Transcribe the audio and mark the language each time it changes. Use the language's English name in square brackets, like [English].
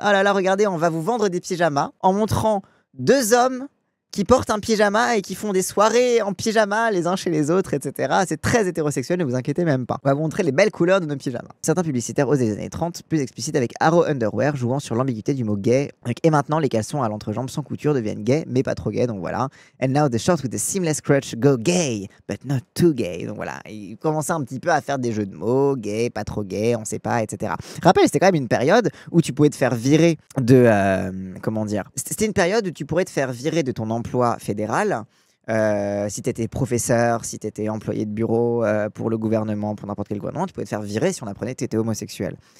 [French] Ah là là, regardez, on va vous vendre des pyjamas en montrant deux hommes qui portent un pyjama et qui font des soirées en pyjama les uns chez les autres, etc. C'est très hétérosexuel, ne vous inquiétez même pas. On va vous montrer les belles couleurs de nos pyjamas. Certains publicitaires osent des années 30, plus explicites avec Arrow Underwear, jouant sur l'ambiguïté du mot gay. Et maintenant, les caleçons à l'entrejambe sans couture deviennent gays, mais pas trop gays, donc voilà. [English] And now the shorts with the seamless crotch go gay, but not too gay. [French] Donc voilà, ils commençaient un petit peu à faire des jeux de mots, gay, pas trop gay, on sait pas, etc. Rappelle, c'était quand même une période où tu pouvais te faire virer de... comment dire? C'était une période où tu pourrais te faire virer de ton emploi fédéral, si tu étais professeur, si tu étais employé de bureau pour le gouvernement, pour n'importe quel gouvernement, tu pouvais te faire virer si on apprenait que tu étais homosexuel.